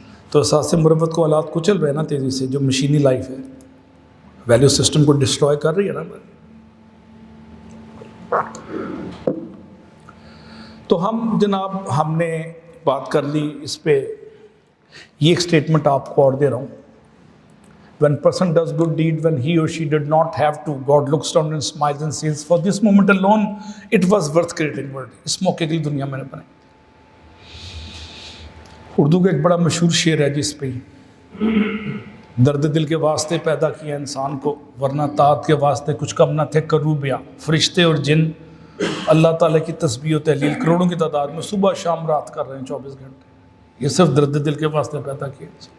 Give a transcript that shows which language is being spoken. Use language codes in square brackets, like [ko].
[ur] تو احساس مروت کو آلات کچل رہے ہیں نا تیزی سے, جو مشینی لائف ہے, ویلیو سسٹم کو ڈسٹروائے کر رہی ہے نا. تو ہم نے بات کر لی اس پہ. یہ ایک سٹیٹمنٹ آپ کو اور دے رہا ہوں. [en] When person does good deed when he or she did not have to, God looks down and smiles and says, for this moment alone, it was worth creating world. [ur] اس موقع کی دنیا میں نے بنائی. اردو کا ایک بڑا مشہور شعر ہے جس پہ درد دل کے واسطے پیدا کیا انسان کو، ورنہ طاعت کے واسطے کچھ کم نہ تھے کروبیا۔ فرشتے اور جن اللہ تعالیٰ کی تسبیح و تحلیل کروڑوں کی تعداد میں صبح شام رات کر رہے ہیں 24 گھنٹے۔ یہ صرف درد دل کے واسطے پیدا کیا۔